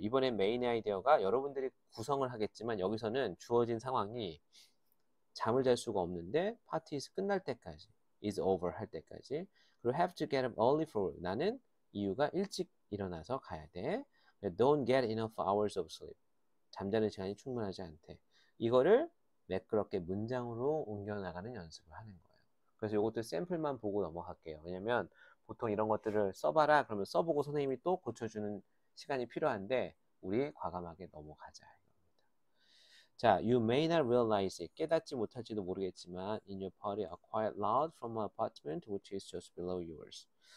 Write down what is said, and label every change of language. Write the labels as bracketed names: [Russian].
[Korean] 이번엔 메인 아이디어가 여러분들이 구성을 하겠지만 여기서는 주어진 상황이 잠을 잘 수가 없는데 파티 끝날 때까지 [English] is over [Korean] 할 때까지 그리고 [English] have to get up early for work. [Korean] 나는 이유가 일찍 일어나서 가야 돼. [English] Don't get enough hours of sleep. [Korean] 잠자는 시간이 충분하지 않대. 이거를 매끄럽게 문장으로 옮겨나가는 연습을 하는 거예요. 그래서 이것도 샘플만 보고 넘어갈게요. 왜냐면 보통 이런 것들을 써봐라 그러면 써보고 선생님이 또 고쳐주는 시간이 필요한데 우리 과감하게 넘어가자. [English] 자, you may not realize it. [Korean] 깨닫지 못할지도 모르겠지만 [English] in your party are quite loud from my apartment which is just below yours.